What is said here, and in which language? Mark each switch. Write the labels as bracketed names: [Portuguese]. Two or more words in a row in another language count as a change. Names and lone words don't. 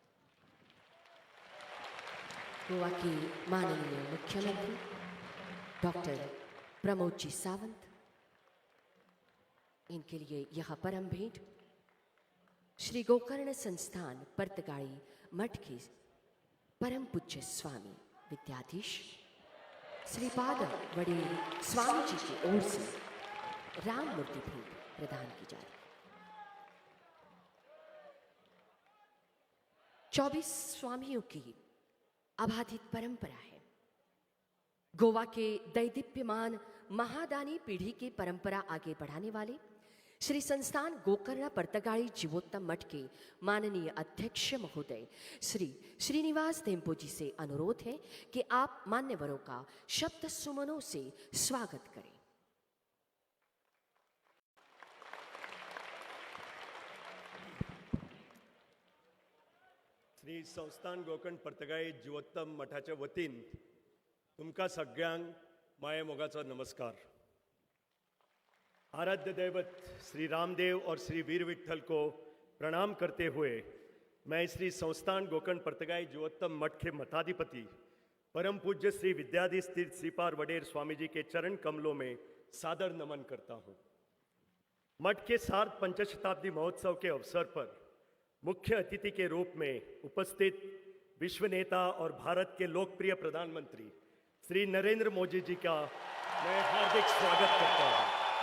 [Hindi] गोवा के माननीय मुख्यमंत्री डॉक्टर प्रमोद जी सावंत, इनके लिए यह परम भेंट श्री गोकर्ण संस्थान परतगाई मठ के परम पूज्य स्वामी विद्याधीश श्रीपाद वडेल स्वामी जी की ओर से राम मूर्ति भेंट प्रदान की जा रही है। 24 स्वामियों की अबाधित परंपरा है। गोवा के दैदीप्यमान महादानी पीढ़ी की परंपरा आगे बढ़ाने वाले श्री संस्थान गोकर्ण परतगाई जीवोत्तम मठ के माननीय अध्यक्ष महोदय श्री श्रीनिवास टेम्पो जी से अनुरोध है कि आप मान्यवरों का शब्द सुमनों से स्वागत करें। [Konkani] श्री संस्थान गोकर्ण परतगाई जीवोत्तम मठाच्या वतीन तुमका सगळ्यांक माये मोगाचो नमस्कार। [Hindi] आराध्य दैवत श्री रामदेव और श्री वीर विठल को प्रणाम करते हुए मैं श्री संस्थान गोकर्ण परतगाई जीवोत्तम मठ के मठाधिपति परम पूज्य श्री विद्याधीश तीर्थ श्रीपाद वडेर स्वामी जी के चरण कमलों में सादर नमन करता हूँ। मठ के सार्ध पंचशताब्दी महोत्सव के अवसर पर मुख्य अतिथि के रूप में उपस्थित विश्व नेता और भारत के लोकप्रिय प्रधानमंत्री श्री नरेंद्र मोदी जी का मैं हार्दिक स्वागत करता हूँ।